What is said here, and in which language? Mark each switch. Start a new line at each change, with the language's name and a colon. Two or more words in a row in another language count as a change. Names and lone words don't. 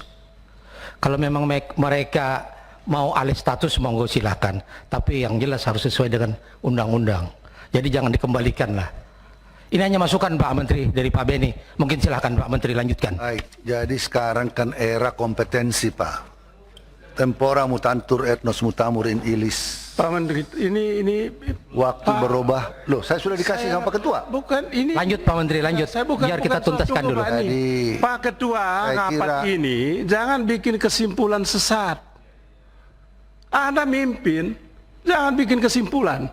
Indonesian: Kalau memang mereka mau alih status monggo silakan, tapi yang jelas harus sesuai dengan undang-undang. Jadi jangan dikembalikan lah. Ini hanya masukan Pak Menteri dari Pak Beni. Mungkin silakan Pak Menteri lanjutkan. Baik, jadi sekarang kan era kompetensi Pak.
Latin: Tempora mutantur etnos mutamur in illis.
Indonesian: Pak Menteri, ini Waktu Pak, berubah. Loh, saya sudah dikasih sama Pak Ketua. Bukan ini. Lanjut Pak Menteri, lanjut. Saya bukan, Biar kita tuntaskan dulu. Jadi, Pak Ketua, rapat ini jangan bikin kesimpulan sesat. Anda mimpin, jangan bikin kesimpulan.